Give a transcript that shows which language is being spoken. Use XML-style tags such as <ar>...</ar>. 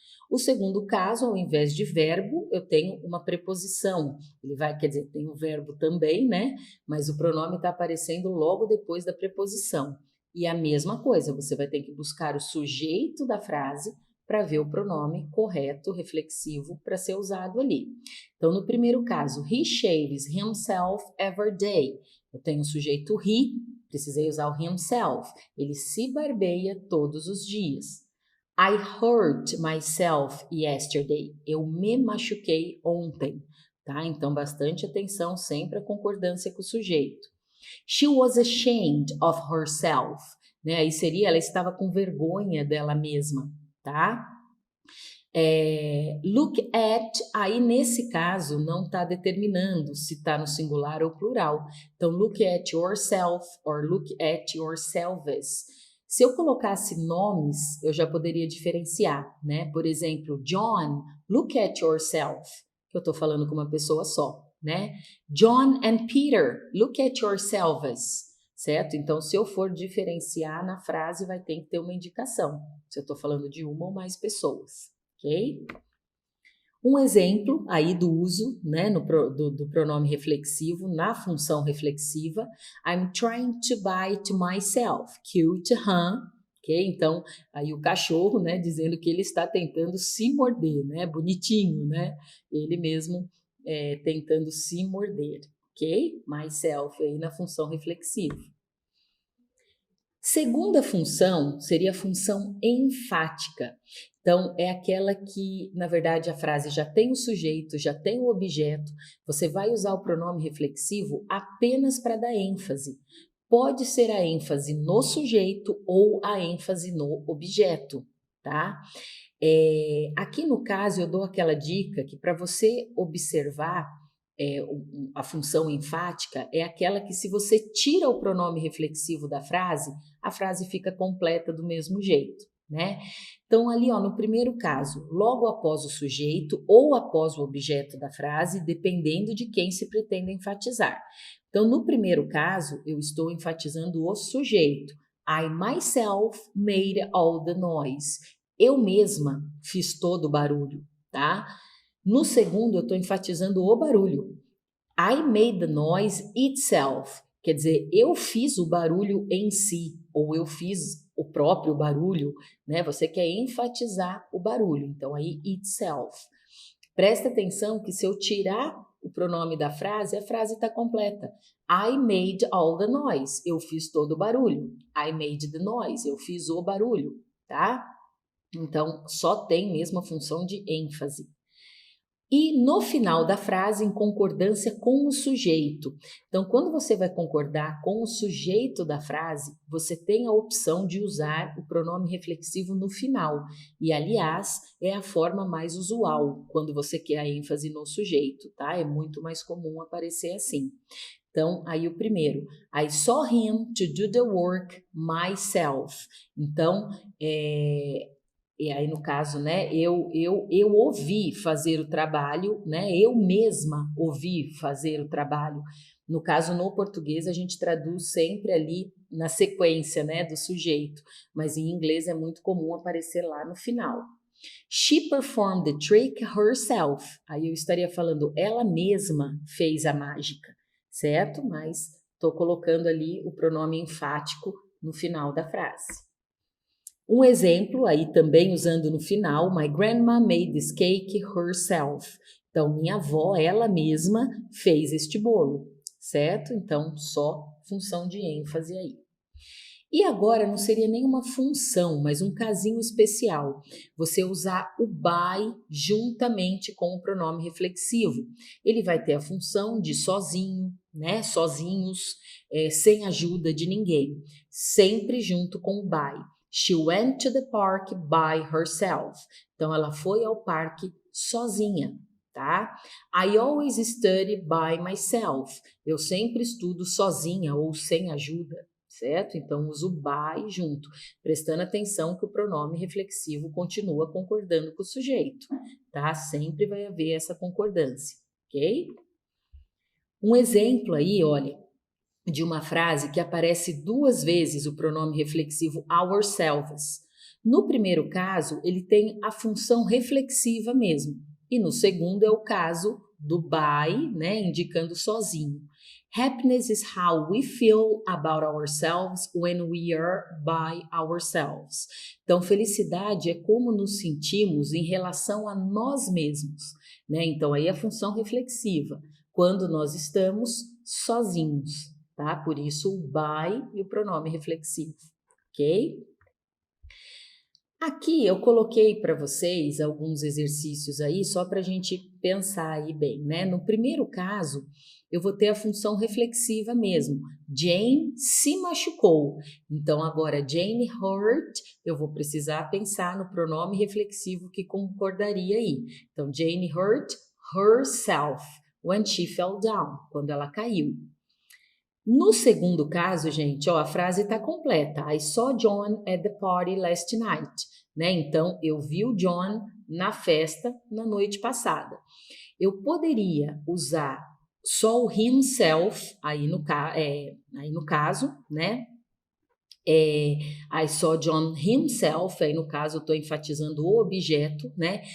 <pt>O segundo caso, ao invés de verbo, eu tenho uma preposição. Quer dizer, tem o verbo também, né? Mas o pronome está aparecendo logo depois da preposição. E a mesma coisa, você vai ter que buscar o sujeito da frase para ver o pronome correto, reflexivo, para ser usado ali. Então, no primeiro caso,</pt> <en>he shaves himself every day.</en> <pt>Eu tenho o sujeito</pt> <en>he,</en> <pt>precisei usar o himself. Ele se barbeia todos os dias.</pt> <en>I hurt myself yesterday.</en> <pt>Eu me machuquei ontem, tá? Então, bastante atenção, sempre a concordância com o sujeito.</pt> <en>She was ashamed of herself,</en> <pt>né? Aí seria, ela estava com vergonha dela mesma, tá?</pt> <en>Look at,</en> <pt>aí nesse caso não está determinando se está no singular ou plural.</pt> <en>Então, look at yourself or look at yourselves.</en> <pt>Se eu colocasse nomes, eu já poderia diferenciar, né? Por exemplo,</pt> <en>John, look at yourself,</en> <pt>que eu estou falando com uma pessoa só, né?</pt> <en>John and Peter, look at yourselves,</en> <pt>certo? Então, se eu for diferenciar na frase, vai ter que ter uma indicação, se eu estou falando de uma ou mais pessoas, ok? Um exemplo aí do uso, né, do pronome reflexivo na função reflexiva.</pt> <en>I'm trying to bite myself. Cute, huh?</en> <pt>Ok? Então, aí o cachorro, né, dizendo que ele está tentando se morder, né? Bonitinho, né? Ele mesmo tentando se morder, ok?</pt> <en>Myself</en> <pt>aí na função reflexiva. Segunda função seria a função enfática. Então, é aquela que, na verdade, a frase já tem o sujeito, já tem o objeto. Você vai usar o pronome reflexivo apenas para dar ênfase. Pode ser a ênfase no sujeito ou a ênfase no objeto, tá? Aqui no caso, eu dou aquela dica que para você observar a função enfática é aquela que, se você tira o pronome reflexivo da frase, a frase fica completa do mesmo jeito, né? Então, ali, ó, no primeiro caso, logo após o sujeito ou após o objeto da frase, dependendo de quem se pretende enfatizar. Então, no primeiro caso, eu estou enfatizando o sujeito.</pt> <en>I myself made all the noise.</en> <pt>Eu mesma fiz todo o barulho, tá? No segundo, eu estou enfatizando o barulho.</pt> <en>I made the noise itself.</en> <pt>Quer dizer, eu fiz o barulho em si, ou eu fiz o próprio barulho, né? Você quer enfatizar o barulho, então aí itself. Presta atenção que se eu tirar o pronome da frase, a frase está completa.</pt> <en>I made all the noise.</en> <pt>Eu fiz todo o barulho.</pt> <en>I made the noise.</en> <pt>Eu fiz o barulho, tá? Então, só tem mesmo a função de ênfase. E no final da frase, em concordância com o sujeito. Então, quando você vai concordar com o sujeito da frase, você tem a opção de usar o pronome reflexivo no final. E, aliás, é a forma mais usual quando você quer a ênfase no sujeito, tá? É muito mais comum aparecer assim. Então, aí o primeiro,</pt> <en>I saw him to do the work myself.</en> <pt>Então, e aí, no caso, né, eu ouvi fazer o trabalho, né, eu mesma ouvi fazer o trabalho. No caso, no português, a gente traduz sempre ali na sequência, né, do sujeito, mas em inglês é muito comum aparecer lá no final.</pt> <en>She performed the trick herself.</en> <pt>Aí eu estaria falando, ela mesma fez a mágica, certo? Mas estou colocando ali o pronome enfático no final da frase. Um exemplo, aí também usando no final,</pt> <en>my grandma made this cake herself.</en> <pt>Então, minha avó, ela mesma fez este bolo, certo? Então, só função de ênfase aí. E agora não seria nenhuma função, mas um casinho especial. Você usar o by juntamente com o pronome reflexivo. Ele vai ter a função de sozinho, né? Sozinhos, sem ajuda de ninguém. Sempre junto com o by.</pt> <en>She went to the park by herself.</en> <pt>Então, ela foi ao parque sozinha, tá?</pt> <en>I always study by myself.</en> <pt>Eu sempre estudo sozinha ou sem ajuda, certo? Então, uso by junto, prestando atenção que o pronome reflexivo continua concordando com o sujeito, tá? Sempre vai haver essa concordância, ok? Um exemplo aí, olha, de uma frase que aparece 2 vezes o pronome reflexivo ourselves. No primeiro caso, ele tem a função reflexiva mesmo, e no segundo é o caso do by, né, indicando sozinho.</pt> <en>Happiness is how we feel about ourselves when we are by ourselves.</en> <pt>Então, felicidade é como nos sentimos em relação a nós mesmos, né? Então, aí a função reflexiva, quando nós estamos sozinhos. Tá? Por isso o by e o pronome reflexivo, ok? Aqui eu coloquei para vocês alguns exercícios aí, só para a gente pensar aí bem, né? No primeiro caso, eu vou ter a função reflexiva mesmo. Jane se machucou. Então, agora,</pt> <en>Jane hurt,</en> <pt>eu vou precisar pensar no pronome reflexivo que concordaria aí.</pt> <en>Então, Jane hurt herself when she fell down,</en> <pt>quando ela caiu. No segundo caso, gente, ó, a frase está completa.</pt> <en>I saw John at the party last night,</en> <pt>né? Então, eu vi o John na festa na noite passada. Eu poderia usar só o himself, aí no caso, né?</pt> <en>I saw John himself,</en> <pt>aí no caso eu estou enfatizando o objeto, né?</pt>